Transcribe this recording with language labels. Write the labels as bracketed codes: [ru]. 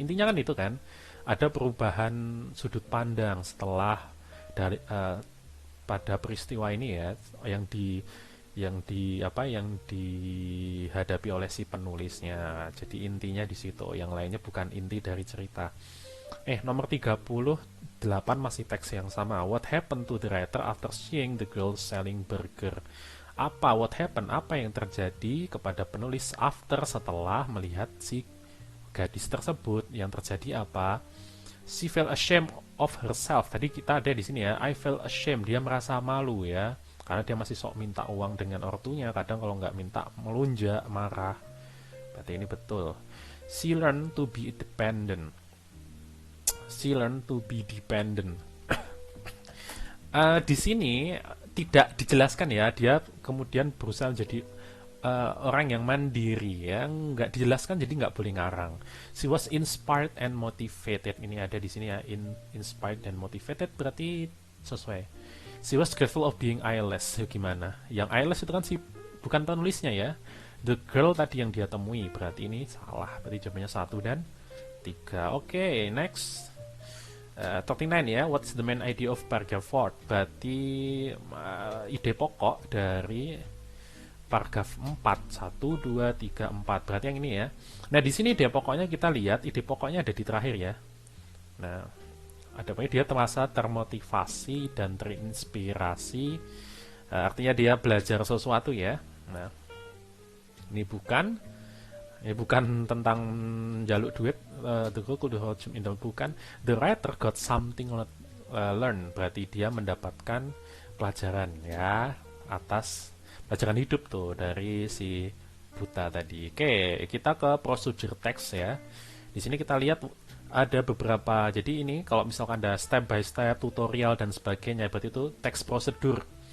[id] Intinya kan itu kan, ada perubahan sudut pandang setelah dari pada peristiwa ini ya, yang dihadapi oleh si penulisnya. Jadi intinya di situ, yang lainnya bukan inti dari cerita. Nomor 38 masih teks yang sama. [en] What happened to the writer after seeing the girl selling burger? What happened? [id] Apa yang terjadi kepada penulis setelah melihat si gadis tersebut? Yang terjadi apa? [en] She felt ashamed of herself. [id] Tadi kita ada di sini ya. [en] I felt ashamed. [id] Dia merasa malu ya. Karena dia masih sok minta uang dengan ortunya. Kadang kalau nggak minta melunjak, marah. Berarti ini betul. [en] She learned to be independent. She learned to be dependent. [id] Di sini tidak dijelaskan ya, dia kemudian berusaha menjadi orang yang mandiri ya, nggak dijelaskan jadi nggak boleh ngarang. [en] She was inspired and motivated. [id] Ini ada di sini ya, [en] inspired and motivated berarti sesuai. She was grateful of being eyeless. [id] Ya, gimana? Yang eyeless itu kan si bukan penulisnya ya. [en] The girl [id] tadi yang dia temui, berarti ini salah. Berarti jawabannya 1 dan 3. Oke, next. [en] 39 ya, what's the main idea of paragraph 4? [id] Berarti ide pokok dari paragraf 4. 1, 2, 3, 4. Berarti yang ini ya. Nah, di sini ide pokoknya kita lihat, ide pokoknya ada di terakhir ya. Nah, ada apa? Dia terasa termotivasi dan terinspirasi. Artinya dia belajar sesuatu ya. Nah, ini bukan tentang jaluk duit. [en] The girl could hold in the bukan. The writer got something learn. [id] Berarti dia mendapatkan pelajaran ya atas pelajaran hidup tuh dari si buta tadi. Oke, kita ke procedure text ya. Di sini kita lihat ada beberapa. Jadi ini kalau misalkan ada step by step, tutorial dan sebagainya, berarti itu text prosedur.